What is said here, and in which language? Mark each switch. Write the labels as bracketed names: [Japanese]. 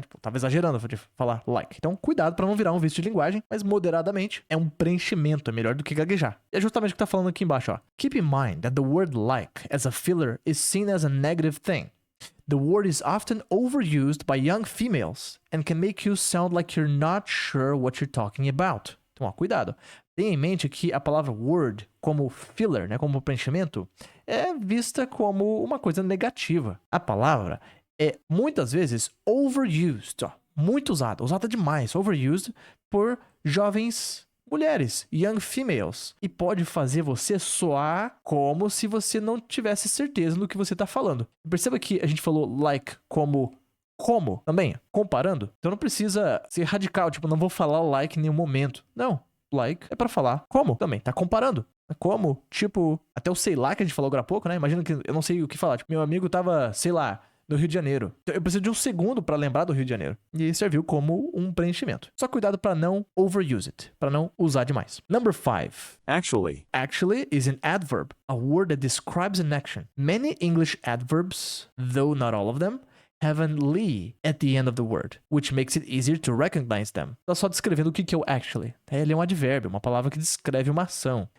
[Portuguese] Tipo, tava exagerando de falar like. Então, cuidado pra não virar um vício de linguagem, mas moderadamente é um preenchimento, é melhor do que gaguejar. E é justamente o que tá falando aqui embaixo, ó. [English] Keep in mind that the word like as a filler is seen as a negative thing. The word is often overused by young females and can make you sound like you're not sure what you're talking about. [Portuguese] Então, ó, cuidado. Tenha em mente que a palavra word, como filler, né, como preenchimento, é vista como uma coisa negativa. A palavra é muitas vezes overused, ó, muito usada demais, overused por jovens mulheres, [English] young females, [Portuguese] e pode fazer você soar como se você não tivesse certeza no que você está falando. Perceba que a gente falou like como também, comparando. Então não precisa ser radical, tipo, não vou falar like em nenhum momento. Não. Like é pra falar como também, tá comparando. Como, tipo, até o sei lá que a gente falou agora há pouco, né? Imagina que eu não sei o que falar. Tipo, meu amigo tava, sei lá, no Rio de Janeiro. Então, eu preciso de um segundo pra lembrar do Rio de Janeiro. E serviu como um preenchimento. Só cuidado pra não [English] overuse it, [Portuguese] pra não usar demais. [English] Number 5. Actually. Actually is an adverb, a word that describes an action. Many English adverbs, though not all of them, have an ly at the end of the word, which makes it easier to recognize them. [Portuguese] Tá só descrevendo o que é o actually. Ele é um advérbio, uma palavra que descreve uma ação.